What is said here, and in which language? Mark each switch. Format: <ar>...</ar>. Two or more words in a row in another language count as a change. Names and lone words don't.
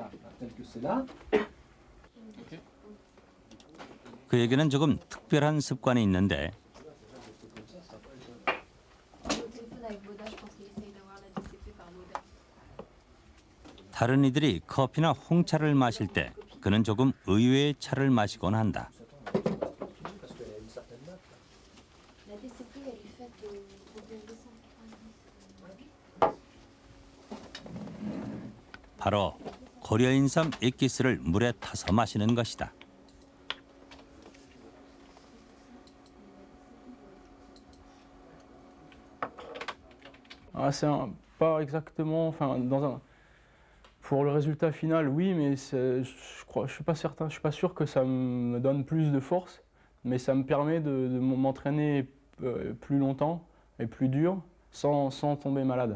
<ko>그에게는 조금 특별한 습관이 있는데 다른 이들이 커피나 홍차를 마실 때 그는 조금 의외의 차를 마시곤 한다. 바로 고려인삼 액기스를 물에 타서 마시는 것이다.</ko> <fr>Pas exactement. Enfin, pour le résultat final, oui, mais je suis pas certain. Je suis pas sûr que ça me donne plus de force, mais ça me permet de m'entraîner plus longtemps et plus dur sans tomber malade.</fr>